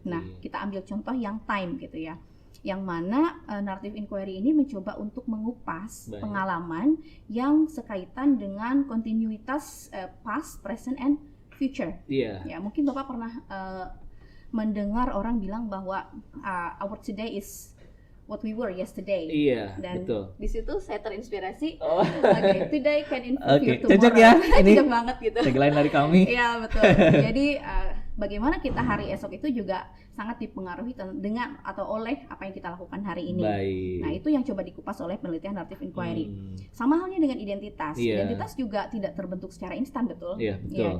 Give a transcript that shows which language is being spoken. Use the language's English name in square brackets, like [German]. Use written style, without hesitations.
[Indonesian] Nah, kita ambil contoh yang time gitu ya, yang mana narrative inquiry ini mencoba untuk mengupas pengalaman yang sekaitan dengan kontinuitas [English] past, present, and future. [Indonesian] Ya, mungkin Bapak pernah mendengar orang bilang bahwa [English] our today is what we were yesterday. [Indonesian] Dan betul. Di situ saya terinspirasi. [English] Today can improve you tomorrow. [Indonesian] Cocok ya. Ini cocok banget gitu. Tagline dari kami. Iya, betul. Jadi bagaimana kita hari esok itu juga sangat dipengaruhi dengan atau oleh apa yang kita lakukan hari ini. Nah, itu yang coba dikupas oleh penelitian narrative inquiry. Sama halnya dengan identitas. Identitas juga tidak terbentuk secara instan, betul? Betul.